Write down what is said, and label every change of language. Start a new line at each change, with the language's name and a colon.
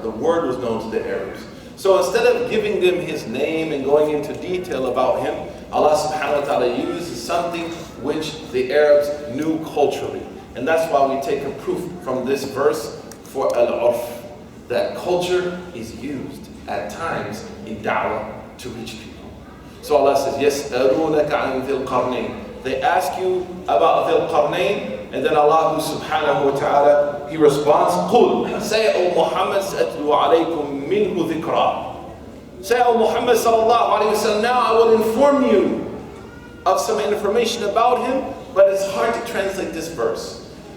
English: The word was known to the Arabs. So instead of giving them his name and going into detail about him, Allah subhanahu wa ta'ala uses something which the Arabs knew culturally. And that's why we take a proof from this verse for al-urf, that culture is used at times in da'wah to reach people. So Allah says,
Arabic: يَسْأَلُونَكَ عَنْ ذِي الْقَرْنَيْنِ.
English: They ask you about Dhul Qarnayn, and then Allah subhanahu wa ta'ala, He responds, قُلْ, say, O Muhammad,
Arabic: سَأَتْلُوا عَلَيْكُمْ مِنْهُ ذِكْرًا.
English: Say, O Muhammad sallallahu alayhi wa sallam, now I will inform you of some information about him, but it's hard to translate this verse.